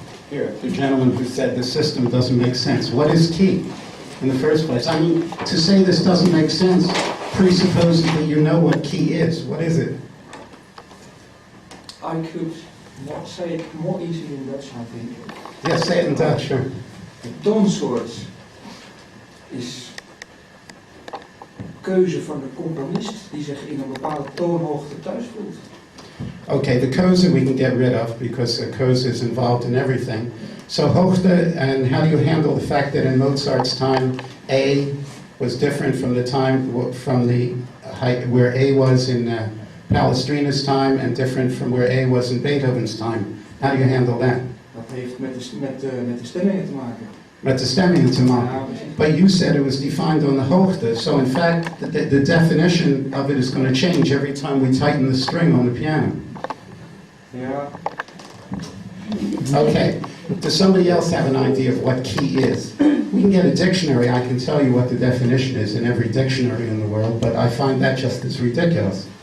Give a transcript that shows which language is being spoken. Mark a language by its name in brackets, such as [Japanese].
[English] Here, the gentleman who said the system doesn't make sense. What is key in the first place? I mean, to say this doesn't make sense presupposes that you know what key is. What is it? I could not say it more easily in Dutch, I think. Yeah, say it in Dutch, sure. [Dutch] De toonsoort is keuze van de componist die zich in een bepaalde toonhoogte thuis voelt. [English] Okay, the koze we can get rid of because the koze is involved in everything. So hoogte, and how do you handle the fact that in Mozart's time, A was different from the time, from the height where A was in Palestrina's time and different from where A was in Beethoven's time. How do you handle that? [Dutch] Dat heeft met de stemmingen te maken. Met de stemmingen te maken. [English] But you said it was defined on the hoogte, so in fact the definition of it is going to change every time we tighten the string on the piano. [Dutch] Ja. [English] Okay, does somebody else have an idea of what key is? We can get a dictionary, I can tell you what the definition is in every dictionary in the world, but I find that just as ridiculous.